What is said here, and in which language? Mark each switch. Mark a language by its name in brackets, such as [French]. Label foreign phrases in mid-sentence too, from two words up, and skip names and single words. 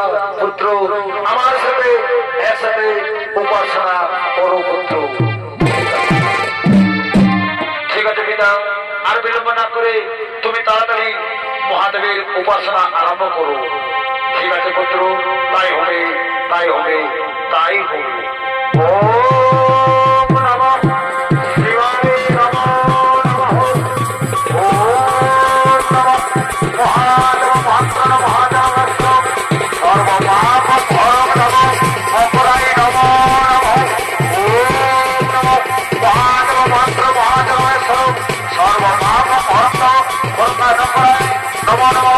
[Bangla] পুত্র আমার সাথে একসাথে উপাসনা করো পুত্র। ঠিক আছে পিতা, আর বিলম্ব না করে তুমি তাড়াতাড়ি মহাদেবের উপাসনা আরম্ভ করো। ঠিক আছে পুত্র, তাই হবে তাই হবে তাই হবে। [Sanskrit] ওম নমঃ শিবায় নমো নমঃ। ওম নমঃ মহাদেব মহাত্মন মহাদেবস্য সর্বপাপ ভরং নমঃ অপরায় নমো নমঃ। ওম নমঃ মহাদেব মহাত্র মহাদেবস্য সর্বপাপ ভরং অপরায় নমো নমঃ।